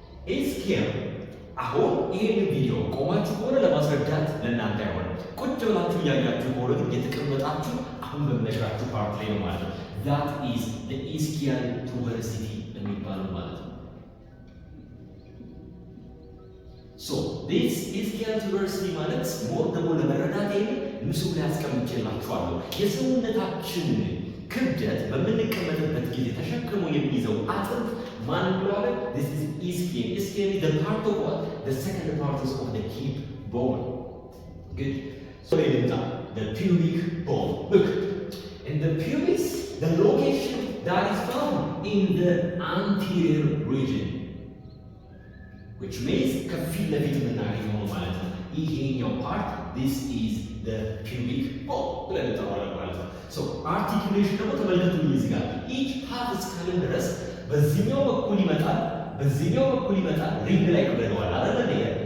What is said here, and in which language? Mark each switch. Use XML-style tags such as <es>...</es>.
<en>is here</en> <am>አሁን ይህን ቪዲዮ ቆማችሁ ከሆነ ለማስረዳት ለእናንተ አይሆንም። ቁጭ ብላችሁ እያያችሁ ከሆነ ግን የተቀመጣችሁ አሁን በምነግራችሁ ፓርት ላይ ነው ማለት ነው።</am> <en>that is the ischial tuberosity</en> <am>የሚባለው ማለት ነው።</am> <en>so this ischial tuberosity</en> <am>ማለት ሞር ደግሞ ለመረዳት ይሄ ምስሉ ላይ አስቀምጬላችኋለሁ። የሰውነታችን ክብደት በምንቀመጥበት ጊዜ ተሸክሞ የሚይዘው አጥንት ማን ብለዋል?</am> <en>this is ischium. Ischium is the part of what? The second part is of the hip bone. Good. So the pubic bone. Look, in the pubis, the location that is found in the anterior region, which means</en> <am>ከፊት ለፊት የምናገኘው ማለት ነው። ይሄኛው</am> <en>part, this is the pubic bone</en> <am>ብለን እንጠራዋለን ማለት ነው። so articulation ደግሞ ተመልከቱ እዚህ ጋር</am> <en>each half</en> <am>እስካለን ድረስ በዚህኛው በኩል ይመጣል፣ በዚህኛው በኩል ይመጣል። ሪንግ ላይ ብለዋል አይደል?</am>